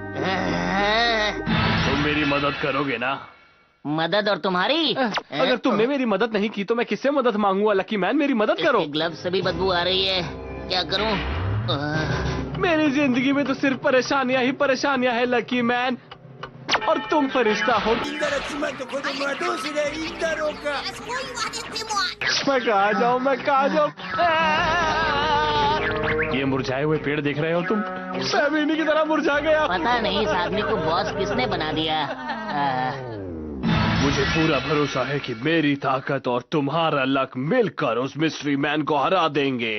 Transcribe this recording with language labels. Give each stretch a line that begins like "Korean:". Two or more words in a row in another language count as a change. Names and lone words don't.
Hindi: तुम मेरी मदद करोगे ना? मदद और तुम्हारी? अगर तुमने मेरी मदद नहीं की तो मैं किससे मदद मांगूंगा? लकी मैन मेरी मदद करो। ग्लव्स से भी बदबू आ रही है, क्या करूं? मेरी जिंदगी में तो सिर्फ परेशानियां ही परेशानियां हैं लकी मैन। और तुम फरिश्ता हो।
Japanese: みんなの妻と子供はどうすりゃいいんだろうか。
Hindi: मैं कहाँ जाऊँ, मैं कहाँ जाऊँ? ये मुरझाए हुए पेड़ देख रहे हो तुम? सैमिनी की तरह मुरझा गया। पता नहीं इस आदमी को बॉस किसने बना दिया। मुझे पूरा भरोसा है कि मेरी ताकत और तुम्हारा लक मिलकर उस
English: mystery man
Hindi: को हरा देंगे।